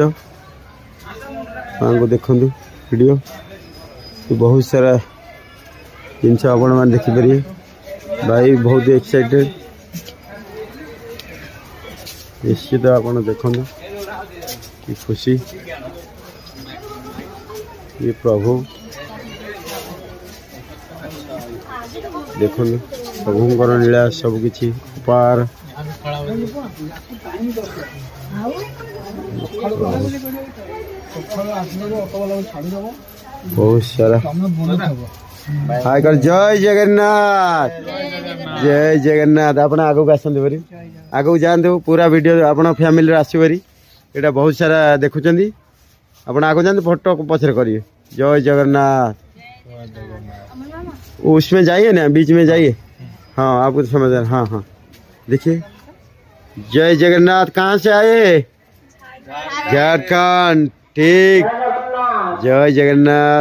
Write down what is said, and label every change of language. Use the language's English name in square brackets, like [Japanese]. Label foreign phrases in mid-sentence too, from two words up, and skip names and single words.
[Odia] ମାଙ୍କୁ ଦେଖନ୍ତୁ ଭିଡ଼ିଓ। ବହୁତ ସାରା ଜିନିଷ ଆପଣମାନେ ଦେଖିପାରିବେ। ଭାଇ ବହୁତ ଏକ୍ସାଇଟେଡ୍। ନିଶ୍ଚିତ ଆପଣ ଦେଖନ୍ତୁ କି ଖୁସି। [Hindi] ये प्रभु [Odia] ଦେଖନ୍ତୁ ପ୍ରଭୁଙ୍କର ଲୀଳା ସବୁକିଛି ଅପାର। ବହୁତ ସାରା ହାଇ କର। ଜୟ ଜଗନ୍ନାଥ, ଜୟ ଜଗନ୍ନାଥ। ଆପଣ ଆଗକୁ ଆସନ୍ତୁ ଭାରି, ଆଗକୁ ଯାଆନ୍ତୁ। ପୁରା ଭିଡ଼ିଓ ଆପଣ ଫ୍ୟାମିଲିରେ ଆସିବ ଭାରି। ଏଇଟା ବହୁତ ସାରା ଦେଖୁଛନ୍ତି। ଆପଣ ଆଗକୁ ଯାଆନ୍ତୁ, ଫଟୋ ପଛରେ କରିବେ। [Hindi] जय जगन्नाथ। उसमें जाइए ना, बीच में जाइए। हाँ आपको तो समझ आ रहा। हाँ हाँ देखिए, जय जगन्नाथ। कहाँ से आए? झारखंड। ठीक, जय जगन्नाथ।